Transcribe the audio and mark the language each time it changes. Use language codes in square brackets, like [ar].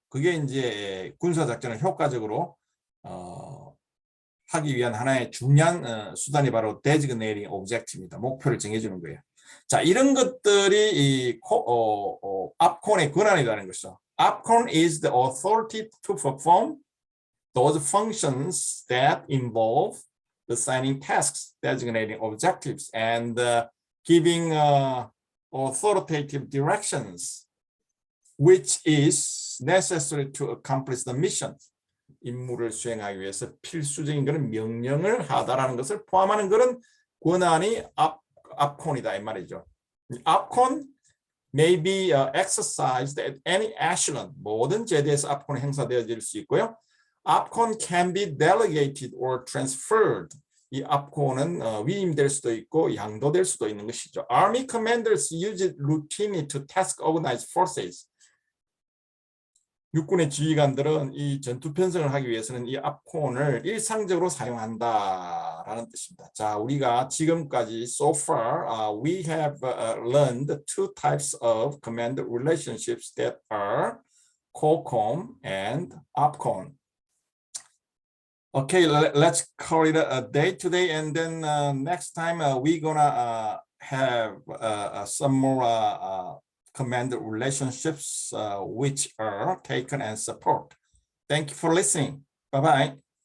[ko] 그게 이제 군사작전을 효과적으로 하기 위한 하나의 중요한 수단이 바로 designating objective입니다. 목표를 정해주는 거예요. 자, 이런 것들이 이 upcon의 권한이라는 것이죠. [en] upcon is the authority to perform those functions that involve assigning tasks, designating objectives, and giving authoritative directions, which is necessary to accomplish the mission. [ko] 임무를 수행하기 위해서 필수적인 그런 명령을 하다라는 것을 포함하는 그런 권한이 upcon이다 이 말이죠. [en] upcon may be exercised at any echelon. [ko] 모든 제대에서 upcon이 행사되어질 수 있고요. [en] upcon can be delegated or transferred. [ko] 이 upcon은 위임될 수도 있고 양도될 수도 있는 것이죠. [en] Army commanders use it routinely to task organize forces. [ko] 육군의 지휘관들은 이 전투 편성을 하기 위해서는 이 upcon을 일상적으로 사용한다라는 뜻입니다. 자, 우리가 지금까지 [en] so far we have learned two types of command relationships that are COCOM and upcon. Okay, let's call it a day today, and then next time we're gonna have some more command relationships which are taken and support. Thank you for listening. Bye-bye.